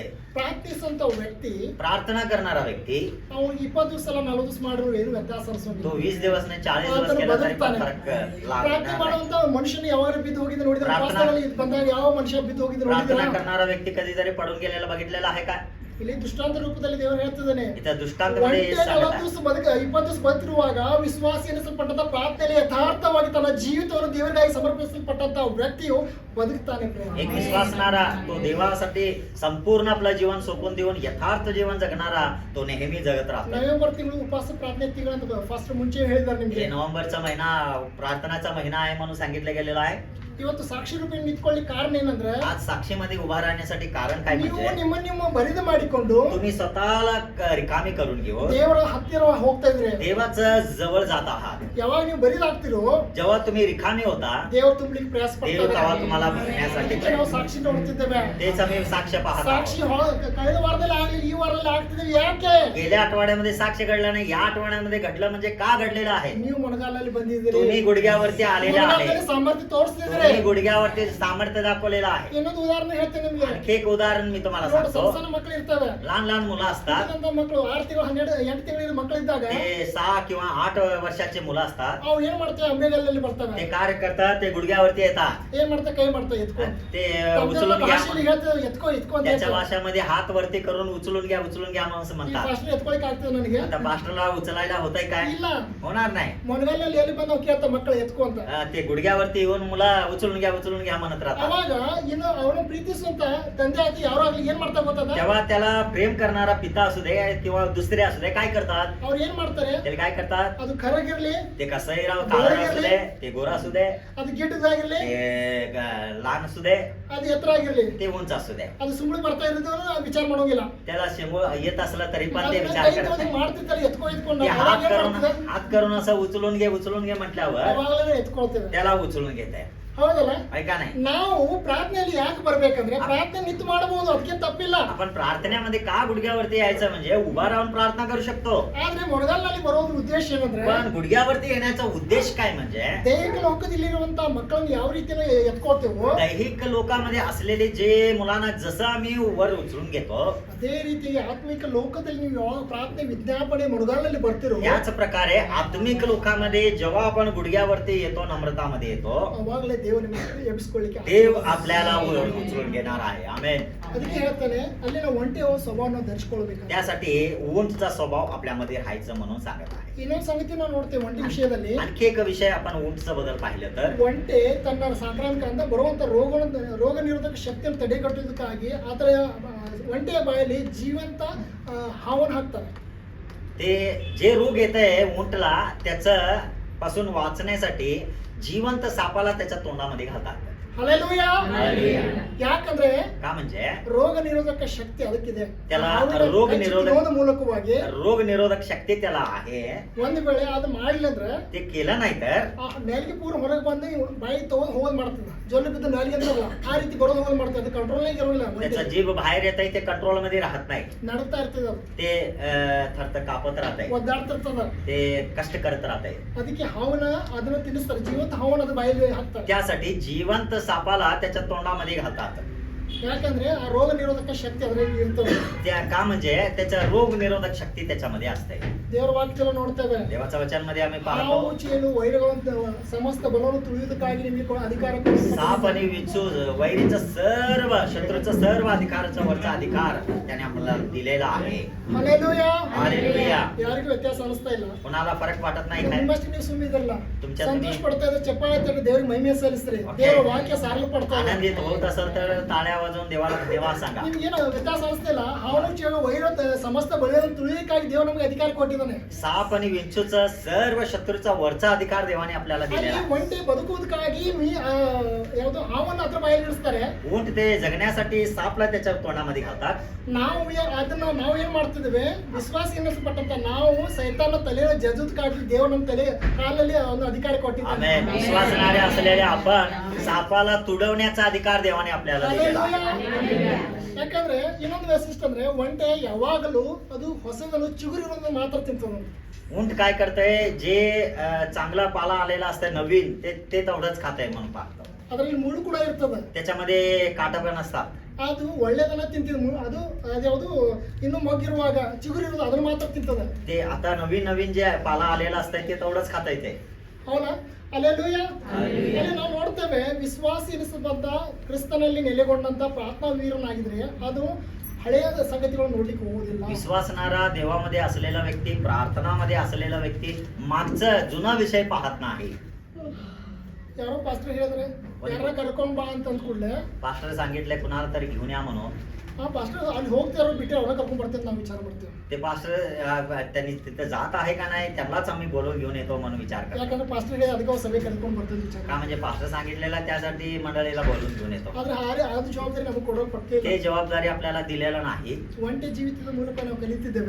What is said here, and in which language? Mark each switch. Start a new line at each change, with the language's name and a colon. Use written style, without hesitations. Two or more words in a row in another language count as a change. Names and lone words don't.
Kannada: ಪ್ರಾರ್ಥಿಸಂತ ವ್ಯಕ್ತಿ
Marathi: प्रार्थना करणारा व्यक्ती
Kannada: ಅವ್ನಿಗೆ 20 ದಿವಸ ಅಲ್ಲ 40 ದಿವಸ ಮಾಡಿದ್ರು ಏನು ವ್ಯತ್ಯಾಸ
Marathi: तो
Kannada: ಅನ್ಸೋದಿಲ್ಲ.
Marathi: 20 दिवस नाही 40 दिवस
Kannada: ಆತನು
Marathi: केला तरी पण
Kannada: ಬದುಕ್ತಾನೆ.
Marathi: फरक
Kannada: ಪ್ರಾರ್ಥನೆ
Marathi: लागणार नाही.
Kannada: ಮಾಡುವಂತ ಮನುಷ್ಯನ ಯಾವಾಗ ಬಿದ್ದು ಹೋಗಿದ್ದು ನೋಡಿದ್ರೆ ಪ್ರಾರ್ಥನಾ- ವಾಸ್ತವದಲ್ಲಿ ಇದು ಬಂದಾಗ ಯಾವ ಮನುಷ್ಯ ಬಿದ್ದು ಹೋಗಿದ್ದು
Marathi: प्रार्थना
Kannada: ನೋಡಿದ್ರೆ
Marathi: करणारा व्यक्ती कधीतरी पडून गेलेला बघितलेला आहे का?
Kannada: ಇಲ್ಲಿ ದೃಷ್ಟಾಂತ ರೂಪದಲ್ಲಿ ದೇವರು ಹೇಳ್ತಿದ್ದಾನೆ.
Marathi: इथं दृष्टांतमध्ये
Kannada: ಒಂಟೆ
Marathi: सांगत 40 आहे.
Kannada: ದಿವಸ 20 ದಿವಸ ಬದುಕಿರುವಾಗ ವಿಶ್ವಾಸಿ ಎನಿಸಲ್ಪಟ್ಟಂತ ಪ್ರಾರ್ಥನೆಯಲ್ಲಿ ಯಥಾರ್ಥವಾಗಿ ತನ್ನ ಜೀವಿತವನ್ನು ದೇವರಿಗಾಗಿ ಸಮರ್ಪಿಸಲ್ಪಟ್ಟಂತ ವ್ಯಕ್ತಿಯು ಬದುಕ್ತಾನೆ.
Marathi: एक विश्वासणारा तो देवासाठी संपूर्ण आपलं जीवन सोपून देऊन यथार्थ जीवन जगणारा तो नेहमी जगत राहतो.
Kannada: ನವೆಂಬರ್ ತಿಂಗಳು ಉಪವಾಸ ಪ್ರಾರ್ಥನೆ ತಿಂಗಳಂತ ಫಸ್ಟ್ ಮುಂಚೆ ಹೇಳಿದ್ದಾರೆ ನಿಮ್ಗೆ.
Marathi: हे नोव्हेंबरचा महिना प्रार्थनाचा महिना आहे म्हणून सांगितलं गेलेलं आहे.
Kannada: ಇವತ್ತು ಸಾಕ್ಷಿ ರೂಪಿ ನಿಂತ್ಕೊಳ್ಳಿ ಕಾರಣ ಏನಂದ್ರೆ
Marathi: आज साक्षीमध्ये उभा राहण्यासाठी कारण काय
Kannada: ನೀವು
Marathi: म्हणजे
Kannada: ನಿಮ್ಮ ಬರಿದು ಮಾಡಿಕೊಂಡು
Marathi: तुम्ही स्वतःला रिकामी करून घेऊन
Kannada: ದೇವರ ಹತ್ತಿರ ಹೋಗ್ತಾ ಇದ್ರೆ
Marathi: देवाचं जवळ जात आहात.
Kannada: ಯಾವಾಗ ನೀವು ಬರಿದಾಗ್ತಿರೋ
Marathi: जेव्हा तुम्ही रिकामी होता
Kannada: ದೇವರು ತುಂಬಲಿಕ್ಕೆ ಪ್ರಯಾಸ
Marathi: देव तेव्हा
Kannada: ಪಡ್ತಾರೆ.
Marathi: तुम्हाला भरण्यासाठी
Kannada: ಅದಕ್ಕೆ ನಾವು ಸಾಕ್ಷಿ ನೋಡ್ತಿದ್ದೇವೆ.
Marathi: तेच आम्ही साक्ष पाहत
Kannada: ಸಾಕ್ಷಿ
Marathi: आहोत.
Kannada: ಕಳೆದ ವಾರದಲ್ಲಿ ಆಗ್ಲಿ ಈ ವಾರದಲ್ಲಿ ಆಗ್ತಿದ್ದೇವೆ. ಯಾಕೆ?
Marathi: गेल्या आठवड्यामध्ये साक्ष घडलं नाही, या आठवड्यामध्ये घडलं म्हणजे का घडलेलं आहे?
Kannada: ನೀವು ಮೊಣಗಾಲಲ್ಲಿ ಬಂದಿದ್ದೀರಿ,
Marathi: तुम्ही गुडघ्यावरती आलेला आहे,
Kannada: ಮೊಣಗಾಲದಲ್ಲಿ ಸಾಮರ್ಥ್ಯ ತೋರಿಸ್ತಿದ್ರೆ.
Marathi: तुम्ही गुडघ्यावरती सामर्थ्य दाखवलेलं आहे.
Kannada: ಇನ್ನೊಂದು ಉದಾಹರಣೆ ಹೇಳ್ತೇನೆ ನಿಮ್ಗೆ.
Marathi: आणखी एक उदाहरण मी तुम्हाला
Kannada: ನೋಡಿ,
Marathi: सांगतो.
Kannada: ಸಣ್ಣ ಮಕ್ಕಳು ಇರ್ತವೆ.
Marathi: लहान लहान मुलं असतात,
Kannada: ಹುಟ್ಟಿದಂತ ಮಕ್ಕಳು 6 ತಿಂಗಳು 8 ತಿಂಗಳ ಮಕ್ಕಳು ಇದ್ದಾಗ
Marathi: ते 6 किंवा 8 वर्षाचे मुलं असतात.
Kannada: ಅವು ಏನ್ ಮಾಡ್ತೇವೆ? ಅಂಬೆಗಾಲಲ್ಲಿ ಬರ್ತವೆ.
Marathi: ते कार्य करतात, ते गुडघ्यावरती येतात,
Kannada: ಏನ್ ಮಾಡ್ತಾ? ಕೈ ಮಾಡ್ತಾ ಎತ್ಕೊ.
Marathi: ते उचलून घ्या,
Kannada: ಭಾಷೆಯಲ್ಲಿ ಹೇಳ್ತೇವೆ ಎತ್ಕೊ ಎತ್ಕೊ ಅಂತ
Marathi: त्याच्या
Kannada: ಹೇಳ್ತೇವೆ.
Marathi: भाषेमध्ये हात वरती करून उचलून घ्या म्हणून
Kannada: ಈ
Marathi: म्हणतात.
Kannada: ಭಾಷೆ ಎತ್ಕೊಳಿಕ್ ಆಗ್ತದೆ ನನಗೆ?
Marathi: आता पास्टरला उचलायला होतंय काय?
Kannada: ಇಲ್ಲ.
Marathi: होणार नाही.
Kannada: ಮೊಣಗಾಲಲ್ಲಿ ಎಲ್ಲಿ ಬಂದು ಕೇಳ್ತಾ ಮಕ್ಕಳು ಎತ್ಕೊ ಅಂತ.
Marathi: ते गुडघ्यावरती येऊन मुलं उचलून घ्या म्हणत राहतात.
Kannada: ಅವಾಗ ಇನ್ನು ಅವನು ಪ್ರೀತಿಸುವಂತ ತಂದೆ ಆಗಿ ಯಾರಾಗ್ಲಿ ಏನ್ ಮಾಡ್ತಾ ಗೊತ್ತದ?
Marathi: तेव्हा त्याला प्रेम करणारा पिता असू दे किंवा दुसरे असू दे काय करतात?
Kannada: ಅವ್ರು ಏನ್ ಮಾಡ್ತಾರೆ?
Marathi: त्याला काय करतात?
Kannada: ಅದು ಕರಗಿರ್ಲಿ,
Marathi: ते कसंही राव, काळा असू दे, ते गोरा असू दे,
Kannada: ಅದು ಗಿಡ್ಡದಾಗಿರ್ಲಿ,
Marathi: ते लहान असू दे,
Kannada: ಅದು ಎತ್ತರ ಆಗಿರ್ಲಿ,
Marathi: ते उंच असू दे,
Kannada: ಅದು ಸುಮ್ಮನೆ ಬರ್ತಾ ಇರೋದು ವಿಚಾರ ಮಾಡೋಂಗಿಲ್ಲ.
Marathi: त्याला शेंगूळ येत असलं तरी पण ते
Kannada: ಅದನ್ನ
Marathi: विचार
Kannada: ಕೈ
Marathi: करत
Kannada: ತಗೊಂಡು
Marathi: नाही.
Kannada: ಮಾಡ್ತಿರ್ತಾರೆ ಎತ್ಕೊ ಎತ್ಕೊಂಡು.
Marathi: ते
Kannada: ಅವಾಗ ಏನ್ ಮಾಡ್ತದೆ?
Marathi: हात करून असं उचलून घे म्हटल्यावर
Kannada: ಅವಾಗಲೇ ಎತ್ಕೊಳ್ತೇವೆ.
Marathi: त्याला उचलून घेत आहे.
Kannada: ಹೌದಲ್ಲ?
Marathi: ऐका नाही,
Kannada: ನಾವು ಪ್ರಾರ್ಥನೆಯಲ್ಲಿ ಯಾಕೆ ಬರ್ಬೇಕಂದ್ರೆ ಪ್ರಾರ್ಥನೆ ನಿಂತು ಮಾಡಬಹುದು, ಅದಕ್ಕೆ ತಪ್ಪಿಲ್ಲ.
Marathi: आपण प्रार्थनेमध्ये का गुडघ्यावरती यायचं म्हणजे उभा राहून प्रार्थना करू शकतो.
Kannada: ಆದ್ರೆ ಮೊಣಗಾಲ್ನಲ್ಲಿ ಬರೋದ್ರ ಉದ್ದೇಶ ಏನಂದ್ರೆ
Marathi: पण गुडघ्यावरती येण्याचा उद्देश काय म्हणजे
Kannada: ದೈಹಿಕ ಲೋಕದಲ್ಲಿರುವಂತ ಮಕ್ಕಳನ್ನ ಯಾವ ರೀತಿನ ಎತ್ಕೊಳ್ತೇವೋ
Marathi: दैहिक लोकांमध्ये असलेले जे मुलांना जसं आम्ही वर उचलून घेतो
Kannada: ಅದೇ ರೀತಿ ಆತ್ಮಿಕ ಲೋಕದಲ್ಲಿ ನೀವು ಯಾವಾಗ ಪ್ರಾರ್ಥನೆ ವಿಜ್ಞಾಪನೆ ಮೊಣಗಾಲಲ್ಲಿ ಬರ್ತಿರೋ
Marathi: त्याच प्रकारे आत्मिक लोकांमध्ये जेव्हा आपण गुडघ्यावरती येतो, नम्रतामध्ये येतो,
Kannada: ಅವಾಗಲೇ ದೇವರು ನಿಮಗೆ ಎಬ್ಬಿಸ್ಕೊಳ್ಳಿಕ್ಕೆ
Marathi: देव आपल्याला वर उचलून घेणार आहे. आमेन.
Kannada: ಅದಕ್ಕೆ ಹೇಳ್ತಾನೆ ಅಲ್ಲಿ ನಾವು ಒಂಟೆ ಸ್ವಭಾವನ ಧರಿಸ್ಕೊಳ್ಬೇಕು.
Marathi: त्यासाठी उंटचा स्वभाव आपल्यामध्ये राहायचं म्हणून सांगत आहे.
Kannada: ಇನ್ನೊಂದು ಸಂಗತಿ ನಾವು ನೋಡ್ತೇವೆ ಒಂಟೆ ವಿಷಯದಲ್ಲಿ.
Marathi: आणखी एक विषय आपण उंटचा बद्दल पाहिलं तर
Kannada: ಒಂಟೆ ತನ್ನ ಸಾಂಕ್ರಾಮಿಕದಿಂದ ಬರುವಂತ ರೋಗ ನಿರೋಧಕ ಶಕ್ತಿಯನ್ನು ತಡೆಗಟ್ಟುವುದಕ್ಕಾಗಿ ಅದರ ಒಂಟೆಯ ಬಾಯಲ್ಲಿ ಜೀವಂತ ಹಾವನ್ನು ಹಾಕ್ತಾರೆ.
Marathi: ते जे रोग येत आहे उंटला त्याच पासून वाचण्यासाठी जिवंत सापाला त्याच्या तोंडामध्ये घालतात.
Kannada: ಹಲ್ಲೆಲೂಯಾ.
Marathi: हालेलुया.
Kannada: ಯಾಕಂದ್ರೆ
Marathi: का म्हणजे
Kannada: ರೋಗ ನಿರೋಧಕ ಶಕ್ತಿ ಅದಕ್ಕಿದೆ.
Marathi: त्याला
Kannada: ಹಾವಿನ ರೋಗ ಕಚ್ಚಿಕೊಳ್ಳುವುದರ ಮೂಲಕವಾಗಿ
Marathi: रोग निरोधक शक्ती त्याला आहे.
Kannada: ಒಂದು ವೇಳೆ ಅದು ಮಾಡಿಲ್ಲ ಅಂದ್ರೆ
Marathi: ते केलं नाही तर
Kannada: ಆ ನಾಲಿಗೆ ಪೂರ ಹೊರಗೆ ಬಂದು ಬಾಯಿ ತಗೊಂಡು ಹೋಗೋದ್ ಮಾಡ್ತದ. ಜೊಲ್ಲು ಬಿದ್ದು ನಾಲಿಗೆ ಅಂತಾರಲ್ಲ ಆ ರೀತಿ ಬರೋದು ಹೋಗೋದ್ ಮಾಡ್ತದೆ. ಅದು ಕಂಟ್ರೋಲ್ನಾಗ ಇರೋಲ್ಲ.
Marathi: त्याचा जीभ बाहेर येत आहे, ते कंट्रोल मध्ये राहत नाही.
Kannada: ನಡ್ತಾ ಇರ್ತದ, ಅದು
Marathi: ते थरथर कापत राहत आहे,
Kannada: ಒದ್ದಾಡ್ತಿರ್ತದ.
Marathi: ते कष्ट करत राहत आहे.
Kannada: ಅದಕ್ಕೆ ಹಾವನ್ನ ಅದನ್ನ ತಿನ್ನಿಸ್ತಾರೆ, ಜೀವಂತ ಹಾವನ್ನ ಅದು ಬಾಯಲ್ಲಿ ಹಾಕ್ತಾರೆ.
Marathi: त्यासाठी जिवंत सापाला त्याच्या तोंडामध्ये घालतात.
Kannada: ಯಾಕಂದ್ರೆ ಆ ರೋಗ ನಿರೋಧಕ ಶಕ್ತಿ ಅದರಲ್ಲಿ ಇರ್ತದೆ.
Marathi: त्या का म्हणजे त्याच्या रोग निरोधक शक्ती त्याच्यामध्ये असते.
Kannada: ದೇವರ ವಾಕ್ಯದಲ್ಲಿ ನೋಡ್ತೇವೆ,
Marathi: देवाच्या वचनमध्ये आम्ही
Kannada: ಹಾವು
Marathi: पाहतो
Kannada: ಚೇಳು ವೈರಗಳನ್ನು ಸಮಸ್ತ ಬಲವನ್ನು ತುಳಿಯುವುದಕ್ಕಾಗಿ ನಿಮಗೆ ಅಧಿಕಾರ ಕೊಟ್ಟಿದ್ದಾನೆ.
Marathi: साप आणि विचू वैरीचं सर्व शत्रूचं सर्व अधिकाराचा वरचा अधिकार त्याने आपल्याला दिलेला आहे.
Kannada: ಹಲ್ಲೆಲೂಯಾ.
Marathi: हालेलुया.
Kannada: ಯಾರಿಗೂ ವ್ಯತ್ಯಾಸ ಅನಿಸ್ತಾ ಇಲ್ಲ.
Marathi: कोणाला फरक वाटत नाही काय?
Kannada: ನಿಮ್ಮಷ್ಟು ನೀವು ಸುಮ್ಮಿದ್ರಲ್ಲ,
Marathi: तुमच्या
Kannada: ಸಂತೋಷ
Marathi: तुम्ही
Kannada: ಪಡ್ತಾ ಇದ್ರೆ ಚಪ್ಪಾಳೆ ತಟ್ಟಿ ದೇವರಿಗೆ ಮಹಿಮೆ ಸಲ್ಲಿಸ್ರಿ. Okay. ದೇವರ ವಾಕ್ಯ ಸಾರಲು ಪಡ್ತಾ ಇದೆ.
Marathi: आनंदित होत असेल तर टाळ्या वाजवून देवाला देवा सांगा.
Kannada: ನಿಮ್ಗೇನು ವ್ಯತ್ಯಾಸ ಅನಿಸ್ತಾ ಇಲ್ಲ? ಹಾವು ಚೇಳು ವೈರ ಸಮಸ್ತ ಬಲಿಯನ್ನು ತುಳಿಯಕ್ಕಾಗಿ ದೇವರು ನಮಗೆ ಅಧಿಕಾರ ಕೊಟ್ಟಿದ್ದಾನೆ.
Marathi: साप आणि विंचूचा सर्व शत्रूचा वरचा अधिकार देवाने आपल्याला
Kannada: ಅಲ್ಲಿ
Marathi: दिलेला आहे.
Kannada: ಒಂಟೆ ಬದುಕುವುದಕ್ಕಾಗಿ ಯಾವುದು ಹಾವನ್ನು ಹತ್ರ ಬಾಯಲ್ಲಿ ಇಡಿಸ್ತಾರೆ.
Marathi: ऊंट ते जगण्यासाठी सापला त्याच्या तोंडामध्ये घालतात.
Kannada: ಅದನ್ನ ನಾವು ಏನ್ ಮಾಡ್ತಿದ್ದೇವೆ? ವಿಶ್ವಾಸ ಎನ್ನಿಸಲ್ಪಟ್ಟಂತ ನಾವು ಸೈತಾನ ತಲೆಯ ಜಜ್ಜುದಕ್ಕಾಗಿ ದೇವರು ನಮ್ಮ ತಲೆ ಕಾಲಲ್ಲಿ ಒಂದು ಅಧಿಕಾರ ಕೊಟ್ಟಿದ್ದಾನೆ.
Marathi: आमेन. विश्वासणारे असलेले आपण सापाला तुडवण्याचा अधिकार देवाने आपल्याला दिलेला आहे.
Kannada: ಯಾಕಂದ್ರೆ ಇನ್ನೊಂದು ವೈಶಿಷ್ಟ್ಯ ಅಂದ್ರೆ ಒಂಟೆ ಯಾವಾಗಲೂ ಅದು ಹೊಸದನ್ನು ಚಿಗುರಿರೋದನ್ನ ಮಾತ್ರ ತಿಂತದ.
Marathi: ऊंट काय करतंय, जे चांगला पाला आलेला असतं नवीन ते तेवढंच खात आहे म्हणून पाहतो.
Kannada: ಅದರಲ್ಲಿ ಮುಳ್ಳು ಕೂಡ ಇರ್ತದ.
Marathi: त्याच्यामध्ये काटा पण असतात.
Kannada: ಅದು ಒಳ್ಳೆದನ್ನ ತಿಂತಿದ, ಅದು ಅದ್ಯಾವುದು ಇನ್ನು ಮೊಗ್ಗಿರುವಾಗ ಚಿಗುರಿರೋದು ಅದನ್ನ ಮಾತ್ರ ತಿಂತದ.
Marathi: ते आता नवीन नवीन जे पाला आलेला असतंय ते तेवढंच खाता येते.
Kannada: ಹೌದಾ? ಅಲ್ಲೆಲೂಯಾ. ಅಲ್ಲಿ ನಾವು ನೋಡ್ತೇವೆ, ವಿಶ್ವಾಸ ಎನಿಸಬಂತ ಕ್ರಿಸ್ತನಲ್ಲಿ ನೆಲೆಗೊಂಡಂತ ಪ್ರಾರ್ಥನಾ ವೀರನಾಗಿದ್ರೆ ಅದು ಹಳೆಯ ಸಂಗತಿಗಳನ್ನು ನೋಡ್ಲಿಕ್ಕೆ ಹೋಗುದಿಲ್ಲ.
Marathi: विश्वासणारा देवामध्ये असलेला व्यक्ती, प्रार्थनामध्ये असलेला व्यक्ती मागचा जुना विषय पाहत नाही.
Kannada: ಯಾರೋ ಪಾಸ್ಟರ್ ಹೇಳಿದ್ರೆ ಯಾರ ಕರ್ಕೊಂಡ್ ಬಾ ಅಂತ ಅಂದ್ಕೂಡ್ಲೆ
Marathi: पास्टर सांगितले कुणाला तरी घेऊन या म्हणून.
Kannada: ಆ ಪಾಸ್ಟರ್ ಅಲ್ಲಿ ಹೋಗ್ತಾರೋ ಬಿಟ್ಟರೆ ಅವ್ರನ್ನ ಕರ್ಕೊಂಡ್ ಬರ್ತೇವೆ ನಾವು ವಿಚಾರ ಮಾಡ್ತೇವೆ.
Marathi: ते पास्टर त्यांनी तिथे जात आहे का नाही त्यांनाच आम्ही बोलवून घेऊन येतो म्हणून विचार करतो.
Kannada: ಯಾಕಂದ್ರೆ ಪಾಸ್ಟರ್ ಹೇಳಿ ಅದಕ್ಕೆ ಅವ್ರು ಸಭೆ ಕರ್ಕೊಂಡ್ ಬರ್ತೇವೆ ವಿಚಾರ.
Marathi: का म्हणजे पास्टर सांगितलेला त्यासाठी मंडळीला बोलवून घेऊन येतो.
Kannada: ಆದ್ರೆ ಅದು ಜವಾಬ್ದಾರಿ ನಮಗೆ ಕೊಡೋದು ಪಕ್ಕ
Marathi: ते जबाबदारी आपल्याला दिलेलं नाही.
Kannada: ಒಂಟೆ ಜೀವಿತದ ಮೂಲಕ ನಾವು ಕಲಿತಿದ್ದೇವೆ.